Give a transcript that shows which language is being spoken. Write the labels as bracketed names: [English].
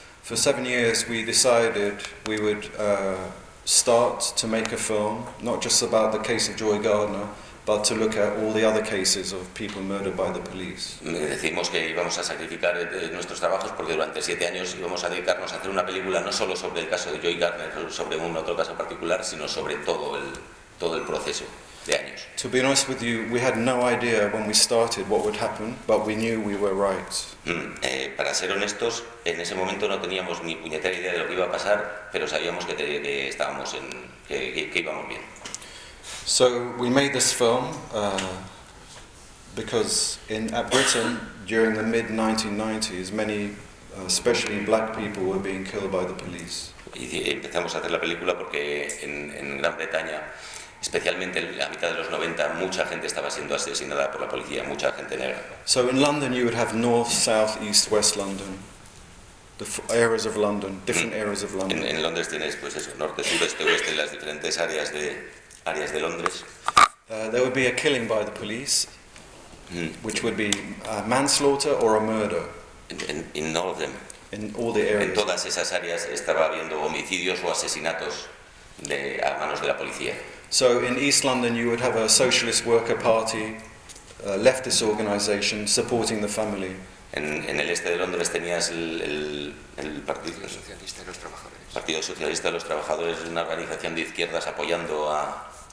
[English] For 7 years we decided we would start to make a film, not just about the case of Joy Gardner, but to look at all the other cases of people murdered by the police. [Spanish] Decimos que íbamos a sacrificar nuestros trabajos porque durante 7 años íbamos a dedicarnos a hacer una película no solo sobre el caso de Joy Gardner, sobre un otro caso particular, sino sobre todo el proceso de años. [English] To be honest with you, we had no idea when we started what would happen, but we knew we were right. [Spanish] Para ser honestos, en ese momento no teníamos ni puñetera idea de lo que iba a pasar, pero sabíamos que íbamos bien. [English] So we made this film because at Britain during the mid 1990s many especially black people were being killed by the police. [Spanish] Y empezamos a hacer la película porque en Gran Bretaña, especialmente en la mitad de los 90, mucha gente estaba siendo asesinada por la policía, mucha gente negra. [English] So in London you would have north, south, east, west London. The areas of London, different areas of London. [Spanish] En Londres tienes pues eso, norte, sur, este, oeste, las diferentes áreas de Londres. [English] There would be a killing by the police, which would be a manslaughter or a murder. In all of them. In all the areas. [Spanish] En todas esas áreas estaba habiendo homicidios o asesinatos a manos de la policía. [English] So in East London you would have a socialist worker party, a leftist organization supporting the family. [Spanish] En el este de Londres tenías el Partido Socialista de los Trabajadores, una organización de izquierdas apoyando a